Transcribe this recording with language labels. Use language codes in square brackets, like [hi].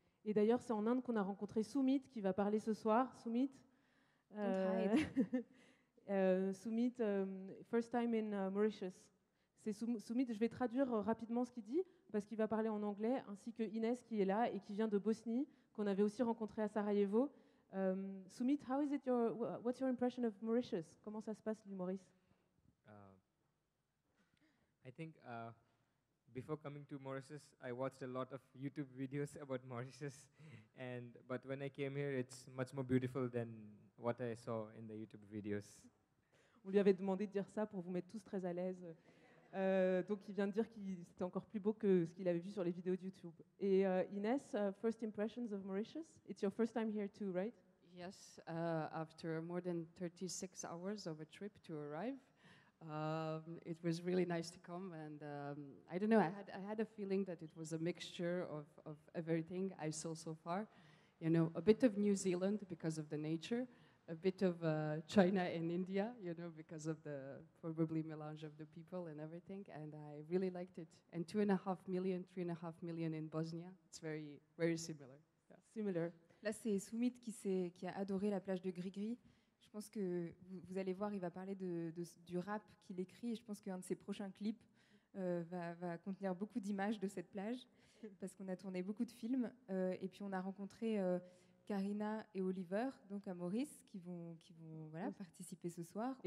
[fr] Et d'ailleurs, c'est en Inde qu'on a rencontré Sumit, qui va parler ce soir. Sumit, Sumit, [en] first time in Mauritius. [fr] C'est Sumit, je vais traduire rapidement ce qu'il dit, parce qu'il va parler en anglais, ainsi que Inès qui est là et qui vient de Bosnie, qu'on avait aussi rencontré à Sarajevo. [en] Sumit, what's your impression of Mauritius? [fr] Comment ça se passe, l'île Maurice? [en] I think before coming to Mauritius, I watched a lot of YouTube videos about Mauritius, but when I came here, it's much more beautiful than what I saw in the YouTube videos. [fr] On lui avait demandé de dire ça pour vous mettre tous très à l'aise. Donc il vient de dire que c'était encore plus beau que ce qu'il avait vu sur les vidéos de YouTube. Et [en] Inès, first impressions of Mauritius? It's your first time here too, right? Yes, after more than 36 hours of a trip to arrive. It was really nice to come, and I don't know, I had a feeling that it was a mixture of everything I saw so far. You know, a bit of New Zealand because of the nature, a bit of China and India, you know, because of the probably melange of the people and everything, and I really liked it. And 3.5 million in Bosnia, it's very, very similar. Yeah. Similar. [fr] Là, c'est Soumit qui a adoré la plage de Grigri. Je pense que vous allez voir, il va parler du rap qu'il écrit, et je pense qu'un de ses prochains clips va contenir beaucoup d'images de cette plage, parce qu'on a tourné beaucoup de films, et puis on a rencontré Karina et Oliver, donc à Maurice, qui vont voilà, participer ce soir.